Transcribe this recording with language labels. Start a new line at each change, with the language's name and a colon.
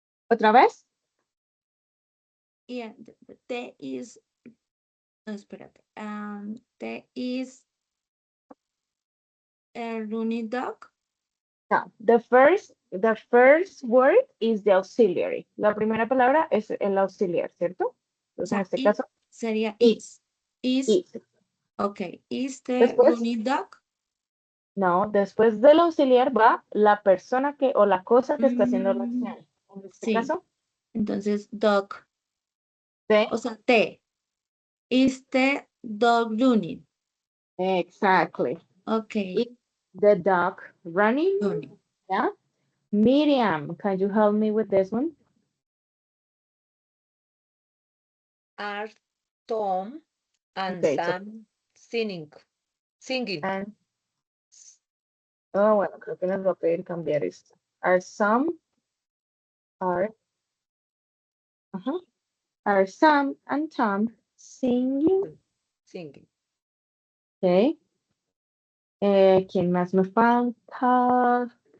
Spanish: ¿Otra vez?
English: Yeah, there is. No,
Spanish: espérate.
English: There is a running dog. No, the first word is the auxiliary.
Spanish: La primera palabra es el auxiliar, ¿cierto? Entonces, en este caso, Sería
English: is. Is. Okay. Is the
Spanish: Después,
English: running dog?
Spanish: no, después del auxiliar va la persona que o la cosa que está haciendo la acción. En este Sí. caso, Entonces, dog. de. O sea,
English: T. Is the dog running? Exactly. Okay. Is the dog running? Running. Yeah. Miriam, can you help me with this one? Are Tom and Okay, so- Sam singing? And, oh,
Spanish: bueno, creo que nos va a pedir cambiar esto.
English: Are are, ajá, are Sam and Tom singing? Singing.
Spanish: Okay. ¿Quién más me falta?